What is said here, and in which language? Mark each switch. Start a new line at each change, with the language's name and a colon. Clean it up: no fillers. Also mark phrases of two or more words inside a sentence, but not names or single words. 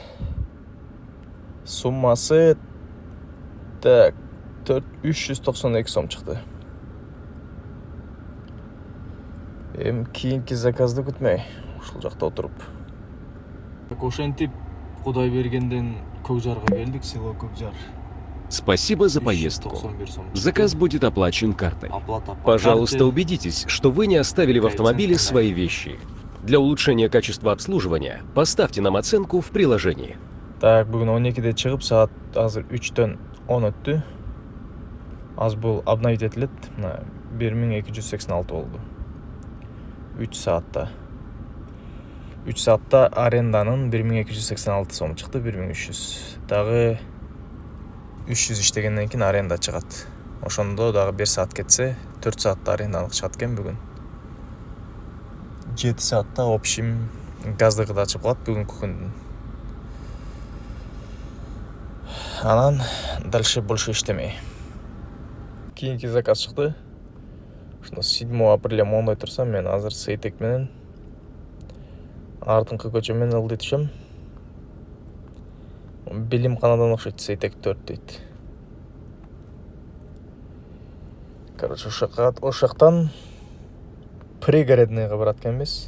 Kyrgyz: Суммасы так 392 сом чыкты. Эми кийинки заказды күтмөй, ушул жакта отуруп. Ошентип Кудай бергенден Көкжарга келдик, село Көкжар.
Russian: Спасибо за поездку. Заказ будет оплачен картой. Пожалуйста, убедитесь, что вы не оставили в автомобиле свои вещи. Для улучшения качества обслуживания поставьте нам оценку в приложении.
Kyrgyz: Так, бүгүн 12-де чыгып, саат азыр 3-төн 10 өттү. Аз бул обновить этилет. 1286 болду. 3 саатта. 3 саатта аренданын 1286 сом чыкты, 1300. Дагы 300 иштегенден кийин аренда чыгат. Ошондо дагы 1 саат кетсе 4 саатта арендалык чыгат экен бүгүн. 7 саатта общим газдыгы да ачып калат бүгүнкү күндүн. Анан
Russian: дальше больше
Kyrgyz: иштемей. Кийинки заказ чыкты. Ошондо 7 апрелде моңдой турсам, мен азыр Сейтек менен артыңкы көчө менен ылдый түшөм. Билимканадан окшойт, Сейтек 4 дейт. Короче, ошактан пригородныйга барат экенбиз.